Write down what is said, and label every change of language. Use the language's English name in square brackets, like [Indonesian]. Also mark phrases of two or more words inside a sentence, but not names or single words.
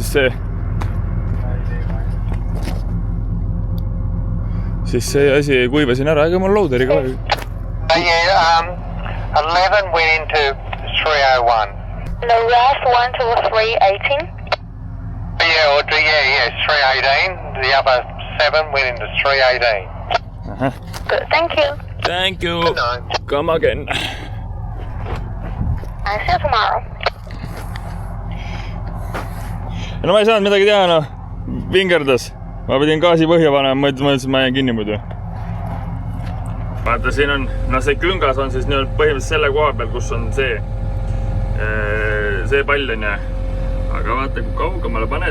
[Estonian] siis see asi ei kuiva siin ära, ega mul loaderi ka. [English] Yeah, 11 went into 301. The last one to 318. Yeah, 318. The other 7 went into 318. Good, thank you. Thank you. Good night. Come again. I'll see you tomorrow. [Estonian] No ma ei saanud midagi teha, noh. Vingerdas. Ma pidin gaasi põhja panema, mõtlesin, ma jään kinni muidu. Vaata, siin on, see küngas on siis põhimõtteliselt selle koha peal, kus on see pall on ja. Aga vaata, kui kaugemale paned.